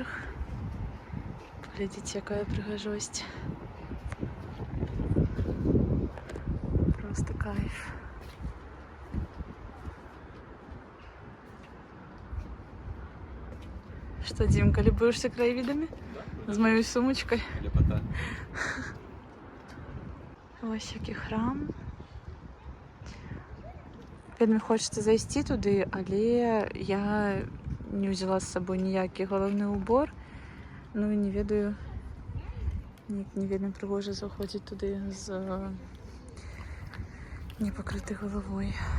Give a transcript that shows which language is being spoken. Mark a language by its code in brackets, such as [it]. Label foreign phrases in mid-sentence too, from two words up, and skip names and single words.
[ru] Глядите, какая пригожость. Просто кайф. Что, Димка, любуешься краевидами? Да. С моей сумочкой. Лепота. [uk] Ось який храм. Вельми хочеться зайти туди, але я не взяла з собою ніякий головний убор. Ну і не ведаю, не вельми пригоже заходить туди з непокритою головою.